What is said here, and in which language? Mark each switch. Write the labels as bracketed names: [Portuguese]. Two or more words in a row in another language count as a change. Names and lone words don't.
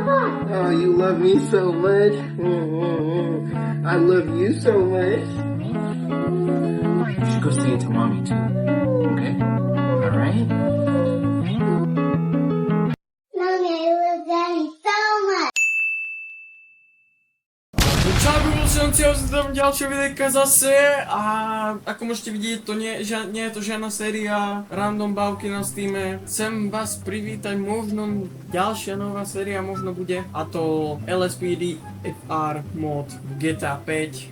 [English] Oh, you love me so much. I love you so much. You should go say it to mommy too. Okay? Alright? Mommy, I love Daddy so much. [Slovak] Čau, Google, tam ďalšie videjka zase a ako môžete vidieť, to nie je to žiadna séria random bavky na Steame. Chcem vás privítať, možno ďalšia nová séria možno bude, a to LSPD FR mod v GTA 5.